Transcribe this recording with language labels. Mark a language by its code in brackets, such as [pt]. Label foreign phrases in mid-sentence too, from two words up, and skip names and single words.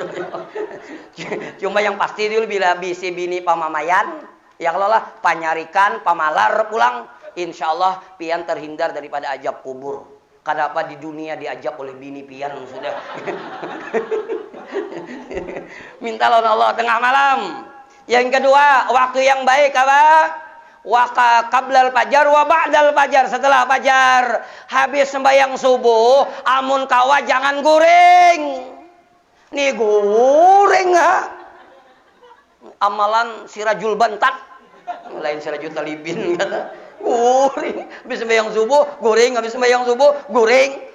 [bjn] Cuma yang pasti dulu bila bisi bini pamamayan, ya kalau lah panyarikan, pamalar pulang, [ar] insya Allah [bjn] pian terhindar daripada ajab kubur. Kenapa di dunia diajab oleh bini pian sudah. Minta lawan Allah tengah malam. Yang kedua, waktu yang baik apa? [ar] Waka qablal fajar wa ba'dal fajar, [bjn] setelah fajar habis sembahyang subuh amun kawa jangan guring. Nih guring ha. Amalan Sirajul Bantat lain Sirajul Talibin kata. Guring habis sembahyang subuh guring, habis sembahyang subuh guring.